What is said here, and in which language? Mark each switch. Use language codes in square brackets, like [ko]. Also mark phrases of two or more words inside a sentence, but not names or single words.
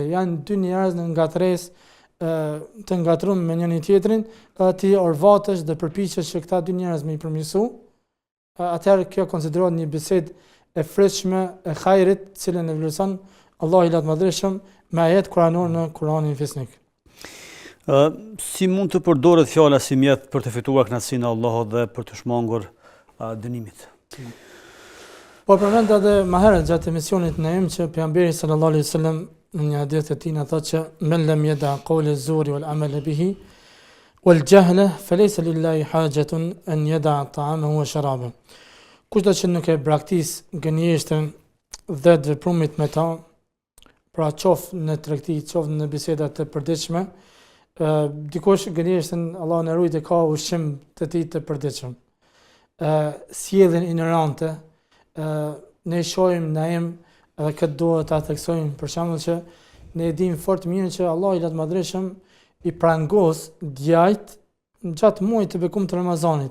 [sq] Janë dy njerëz në ngatresë të ngatruar me njëri tjetrin, dhe ti orvatesh dhe përpiqesh që këta dy njerëz me i përmirësu, atëherë kjo konsiderohet një bisedë e freskshme e hajrit, cilën e vlerëson Allahu i Madhëshëm me ajet kuranor në Kuranin fisnik. Si mund të përdoret fjala si mjet për të fituar kënaqësinë e Allahut dhe për të shmangur dënimit? Po përmend edhe më herët gjatë emisionit në që pejgamberi [ar] صلى الله عليه وسلم [sq] në një hadith të tij thotë që [ar] من لم يدع قول الزور والعمل به والجهل فليس لله حاجة أن يدع طعامه وشرابه. [sq] Kushdo që nuk e braktis gënjeshtën dhe të veprumit me ta, pra qoftë në tregti, qoftë në biseda të përditshme, dikush gënjeshtën Allah në rujt e ka ushqim të tij të përditshëm. Sjelljen ignorante, ne shohim naim edhe këtë duhet ta theksojmë, për shembull që ne e dim fort mirë që Allah i Madhëshëm i prangos djajt gjatë muajit të bekum të Ramazanit.